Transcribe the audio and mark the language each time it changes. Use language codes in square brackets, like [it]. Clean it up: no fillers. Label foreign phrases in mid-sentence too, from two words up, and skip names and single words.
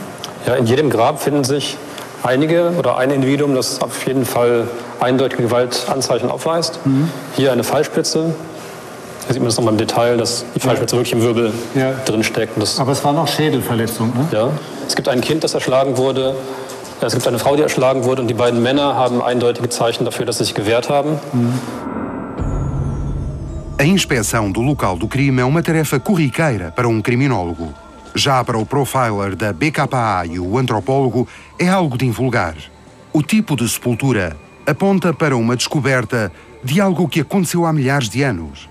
[de] Ja, in jedem Grab finden sich einige oder ein Individuum, das auf jeden Fall eindeutige Gewaltanzeichen aufweist. Hier eine Pfeilspitze. Hier sieht man das nochmal im Detail, dass die Pfeilspitze wirklich im Wirbel drin steckt. Aber es waren auch Schädelverletzungen, ne? Ja. Es gibt ein Kind, das erschlagen wurde. Es gibt eine Frau, die erschlagen wurde. Und die beiden Männer haben eindeutige Zeichen dafür, dass sie sich gewehrt haben. [pt] A inspeção do local do crime é uma tarefa corriqueira para um criminólogo. Já para o profiler da BKA e o antropólogo, é algo de invulgar. O tipo de sepultura aponta para uma descoberta de algo que aconteceu há milhares de anos.